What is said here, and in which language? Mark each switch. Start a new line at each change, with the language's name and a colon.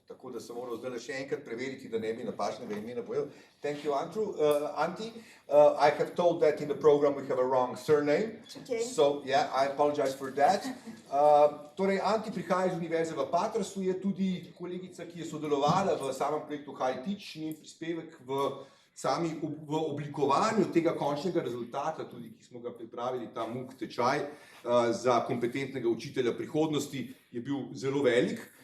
Slovenian: Tako da sem moral zdaj še enkrat preveriti, da ne bi napačnega imena povedal.
English: Thank you, Anthi. I have told that in the program we have a wrong surname. Okay. So, yeah, I apologize for that.
Slovenian: Torej, Anthi prihaja iz univerze v Patrasu, je tudi kolegica, ki je sodelovala v samem projektu Hi-TEACH, njen prispevek v oblikovanju tega končnega rezultata, tudi ki smo ga pripravili, ta MOOC tečaj za kompetentnega učitelja prihodnosti, je bil zelo velik.